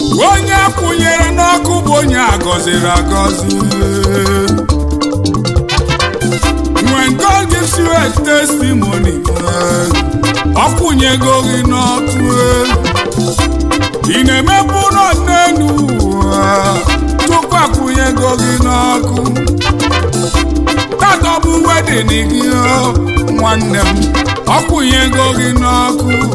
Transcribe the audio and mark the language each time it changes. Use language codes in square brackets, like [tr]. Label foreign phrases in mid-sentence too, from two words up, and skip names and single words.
[ig] Onye akwụnyere n'ọkụ bụ onye a gọziri agọzi. [en] When God gives you a testimony, [ig] ọ kwụnyego gị n'ọkụ. Ị na-emepe ụlọ n'elu ụwa, Chukwu akwụnyego gị n'ọkụ. Tata ọ bụ wedding gị, o, nwanne m, ọ kwụnyego gị n'ọkụ.